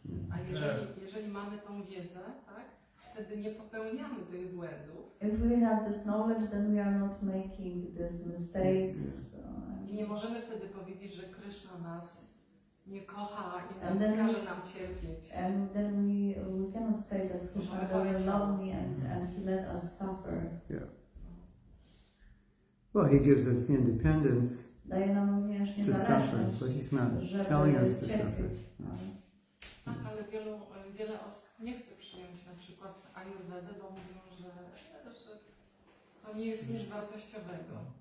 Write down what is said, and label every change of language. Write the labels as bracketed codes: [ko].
[pl] A jeżeli mamy tą wiedzę, tak, wtedy nie popełniamy tych błędów. [en] If we have this knowledge, then we are not making these mistakes. [pl] I nie możemy wtedy powiedzieć, że Kryszna nas nie kocha i nas każe nam cierpieć. [en] And then we cannot say that Krishna doesn't love me and he let us suffer. Yeah. Well, he gives us the independence [pl] Daje nam również [en] to suffer, but he's not telling us to suffer. [pl] Tak, ale wiele osób nie chce przyjąć na przykład Ayurvedy, bo mówią, że to nie jest nic wartościowego.